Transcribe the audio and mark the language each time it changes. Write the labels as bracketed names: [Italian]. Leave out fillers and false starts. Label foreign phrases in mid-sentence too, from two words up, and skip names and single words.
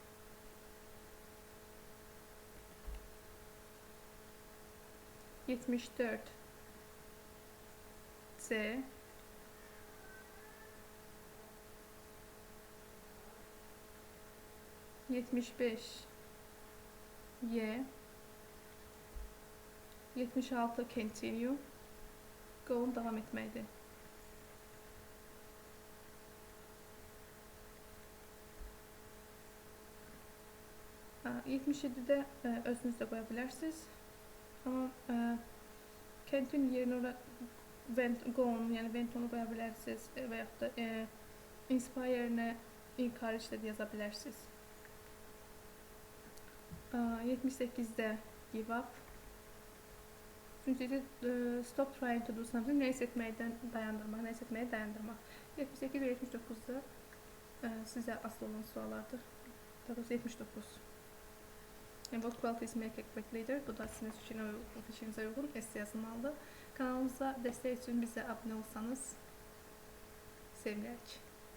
[Azerbaijani] 74 C. 75 Y. 76 continue. Go devam etməkdir. Ha, 77'də özünüz də qoya bilərsiniz. Amma continue yerinə ora [English] go on, [Azerbaijani] yəni went onu qoya bilərsiniz və yaxud da inspire yerinə encourage də yaza bilərsiniz. 78'də give up. [English] Çünki stop trying to do something, [Azerbaijani] nəyisə etməkdən dayandırmaq, nəyisə etməyə dayandırmaq. 78 və 79'da sizə asıl olan suallardır. Daha doğrusu 79. [English] What qualities make a great leader? [Azerbaijani] Bu da sizin fikrinizə uyğun essay yazılmalıdır. Kanalımıza dəstək üçün bizə abunə olsanız sevinirik.